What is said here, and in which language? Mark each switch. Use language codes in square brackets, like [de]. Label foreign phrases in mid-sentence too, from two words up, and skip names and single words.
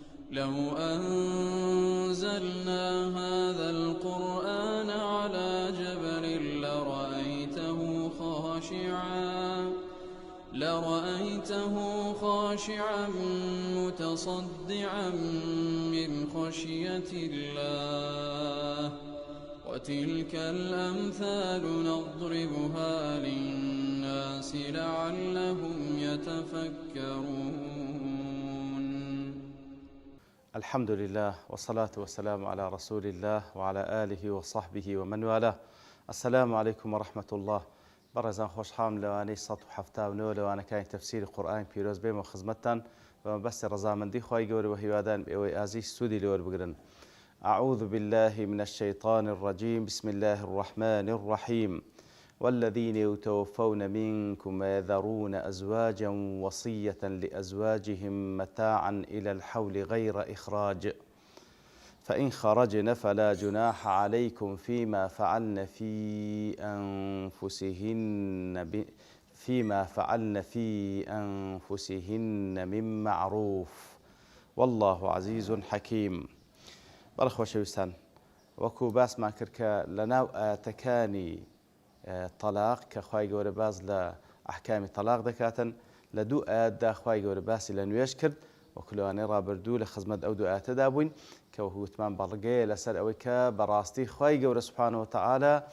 [ar] لو أنزلنا هذا القرآن على جبل لرأيته خاشعا متصدعا من خشية الله وتلك الأمثال نضربها للناس لعلهم يتفكرون. الحمد لله والصلاة والسلام على رسول الله وعلى آله وصحبه ومن والاه. السلام عليكم ورحمة الله. [ckb] بەڕێزان خۆشحاڵم لەوانەی 1970 لەوانەکانی تەفسیری قورئان پیرۆز بێمە خزمەتتان بەمەبەستی ڕەزامەندی خوای گەورە و هیوادان ئێوەی ئازیز سوودی لێوەربگرن. [ar] أعوذ بالله من الشيطان الرجيم بسم الله الرحمن الرحيم والذين يتوفون منكم ويذرون أزواجا وصية لأزواجهم متاعا إلى الحول غير إخراج فإن خرجن فلا جناح عليكم فيما فعلن في أنفسهن من معروف والله عزيز حكيم. [ckb] بەڕخۆشەویستان، وەکو باسمان کرد کە لەناو ئاەتەکانی تەلاق کە خوای گەورە باز لە ئەحکامی تەلاق دەکاتن، لە دوو ئاەتدا خوای گەورە باسی لە نوێژ کرد وەکو لەوانەی ڕابردوو لە خزمەت ئەو دوو ئاەتەدا بووین کە وتمان بەڵگەیە لەسەر ئەوەی کە بەڕاستی خوای گەورە [ar] سوبحانەهو وتەعالە